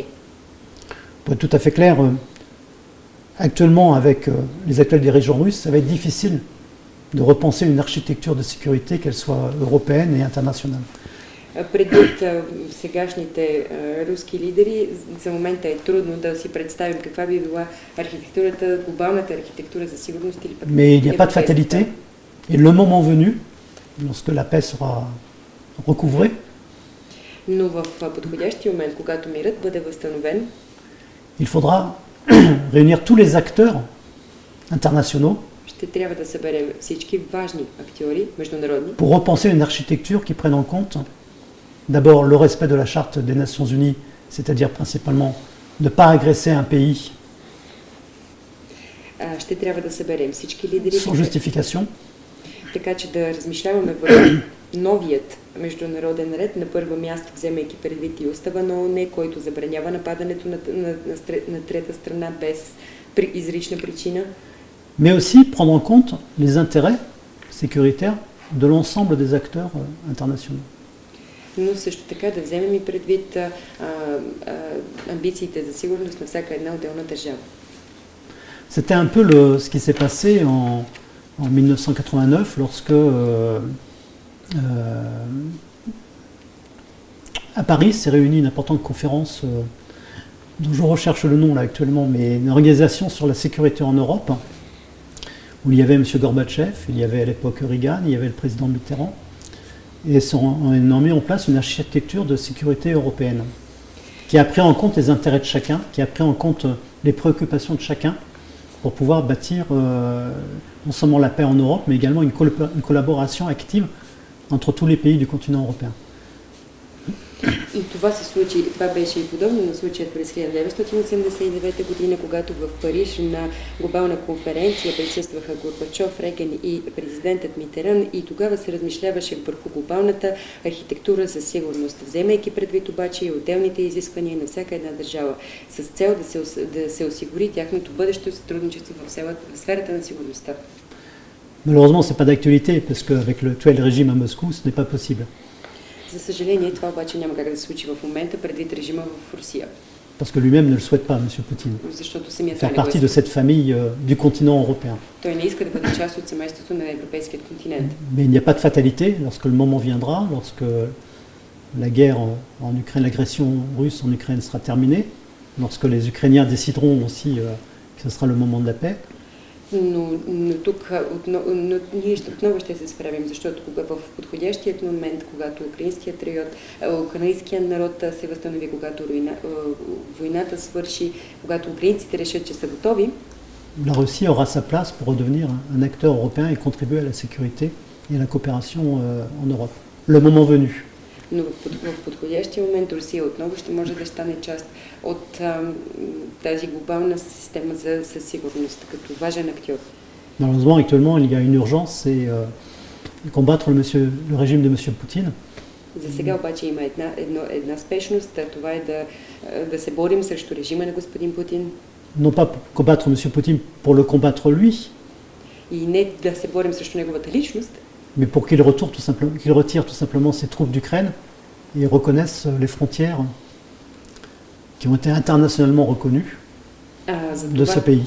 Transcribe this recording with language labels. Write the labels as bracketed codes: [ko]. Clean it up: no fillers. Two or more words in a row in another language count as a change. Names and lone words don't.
[fr] Pour être tout à fait clair, actuellement, avec les actuels dirigeants russes, ça va être difficile de repenser une architecture de sécurité, qu'elle soit européenne et internationale. [bg] Предвид сегашните руски лидери, за момента е трудно да си представим каква би била архитектурата, глобалната архитектура за сигурност или пък. [fr] Mais il n'y a pas de fatalité. Et le moment venu, lorsque la paix sera recouvrée, [bg] Но в подходящия момент, когато мирът бъде възстановен, [fr] il faudra réunir tous les acteurs internationaux [bg] ще трябва да съберем всички важни актьори, международни, [fr] pour repenser une architecture qui prenne en compte d'abord le respect de la Charte des Nations Unies, c'est-à-dire principalement ne pas agresser un pays [bg] ще трябва да съберем всички лидери, [fr] sans justification, [bg] така че да размишляваме върху новият международен ред, на първо място вземайки предвид и устава на ООН, който забранява нападането на трета страна без изрична причина. [fr] mais aussi prendre en compte les intérêts sécuritaires de l'ensemble des acteurs internationaux. [bg] Но също така да вземем и предвид амбициите за сигурност на всяка една отделна държава. [fr] C'était un peu ce qui s'est passé en 1989 lorsque à Paris s'est réunie une importante conférence dont je recherche le nom là actuellement, mais une organisation sur la sécurité en Europe, où il y avait M. Gorbatchev, il y avait à l'époque Reagan, il y avait le président Mitterrand, et on a mis en place une architecture de sécurité européenne, qui a pris en compte les intérêts de chacun, qui a pris en compte les préoccupations de chacun, pour pouvoir bâtir non seulement la paix en Europe, mais également une collaboration active entre tous les pays du continent européen. [bg] И това беше и подобно на случая през 1989 година, когато в Париж на глобална конференция присъстваха Горбачов, Реган и президентът Митеран, и тогава се размишляваше върху глобалната архитектура за сигурност, вземайки предвид обаче и отделните изисквания на всяка една държава, с цел да се осигури тяхното бъдещо сътрудничество в сферата на сигурността. [fr] Malheureusement, ce n'est pas d'actualité, parce qu'avec le actuel régime à Moscou, ce n'est pas possible. [bg] За съжаление, това обаче няма как да се случи в момента предвид режима в Русия. [fr] Parce que lui-même ne le souhaite pas, M. Poutine. [bg] Защото самият [fr] Faire partie de cette famille du continent européen. [bg] Той не иска да бъде част от семейството на европейският континент. [fr] Mais il n'y a pas de fatalité lorsque le moment viendra, lorsque la guerre en Ukraine, l'agression russe en Ukraine sera terminée, lorsque les Ukrainiens décideront aussi que ce sera le moment de la paix. [bg] Но тук ние отново ще се справим, защото в подходящият момент, когато украинският народ се възстанови, когато войната свърши, когато украинците решат, че са готови, [fr] la Russie aura sa place pour redevenir un acteur européen et contribuer à la sécurité et à la coopération en Europe. Le moment venu. [bg] Но в подходящия момент Русия отново ще може да стане част от тази глобална система за сигурност, като важен актьор. [fr] Malheureusement, actuellement, il y a une urgence, c'est combattre le régime de M. Poutine. [bg] За сега обаче има една спешност, това е да се борим срещу режима на господин Путин. [fr] Non pas pour combattre M. Poutine pour le combattre lui, [bg] И не да се борим срещу неговата личност, [fr] mais pour qu'il retire tout simplement ses troupes d'Ukraine et reconnaisse les frontières qui ont été internationalement reconnues de ce pays.